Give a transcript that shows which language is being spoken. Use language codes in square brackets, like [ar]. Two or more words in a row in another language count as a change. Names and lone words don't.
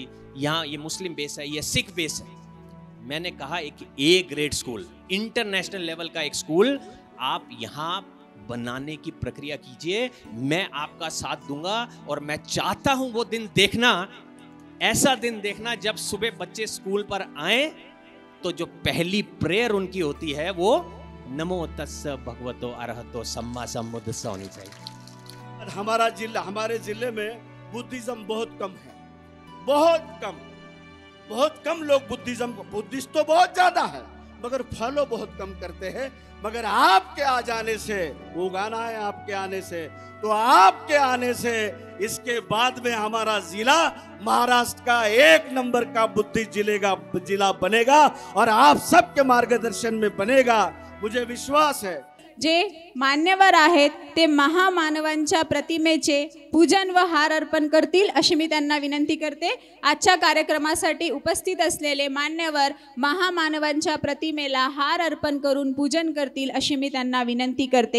[hi] यहाँ ये मुस्लिम बेस है, ये सिख बेस है। मैंने कहा एक [en] A grade school, international level [hi] का एक स्कूल आप यहाँ बनाने की प्रक्रिया कीजिए, मैं आपका साथ दूंगा। और मैं चाहता हूं वो दिन देखना, ऐसा दिन देखना जब सुबह बच्चे स्कूल पर आए तो जो पहली प्रेयर उनकी होती है वो [pi] नमो तस्स भगवतो अरहतो सम्मा सम्बुद्ध [hi] होनी चाहिए। हमारे जिले में बुद्धिज्म बहुत कम है, बहुत कम लोग बुद्धिस्ट तो बहुत ज्यादा है मगर फॉलो बहुत कम करते हैं। मगर आपके आ जाने से, वो गाना है आपके आने से, तो आपके आने से इसके बाद में हमारा जिला महाराष्ट्र का 1 नंबर का बुद्धिस्ट जिला बनेगा और आप सबके मार्गदर्शन में बनेगा, मुझे विश्वास है। [mr] जे मान्यवर आहेत ते महामानवांच्या प्रतिमेचे पूजन व हार अर्पण करतील अशी मी त्यांना विनंती करते। आजच्या कार्यक्रमासाठी उपस्थित असलेले मान्यवर महामानवांच्या प्रतिमेला हार अर्पण करून पूजन करतील अशी मी त्यांना विनंती करते।